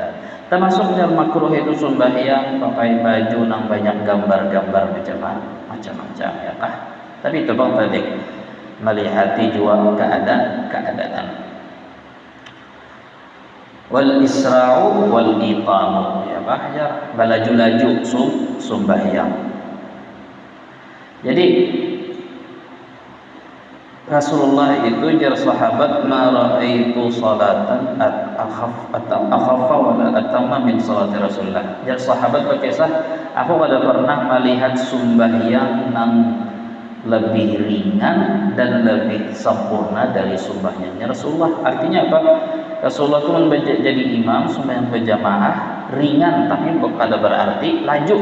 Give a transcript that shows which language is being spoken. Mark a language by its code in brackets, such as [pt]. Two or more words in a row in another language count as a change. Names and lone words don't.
[bjn] Termasuk dalam makruh itu sembahyang pakai baju yang banyak gambar-gambar macam-macam ya tapi itu bang tadi melihati jua keadaan [ar] والإسراع والإتمام [bjn] ya balaju-laju sembahyang. Jadi Rasulullah itu jar sahabat [ar] ما رأيت صلاة أخف ولا أتم من صلاة رسول الله. [bjn] Jar sahabat berkisah aku kada pernah melihat sembahyang yang lebih ringan dan lebih sempurna dari sembahyangnya Rasulullah. Artinya apa? Rasulullah itu menjadi imam sembahyang berjamaah ringan tapi kada berarti laju.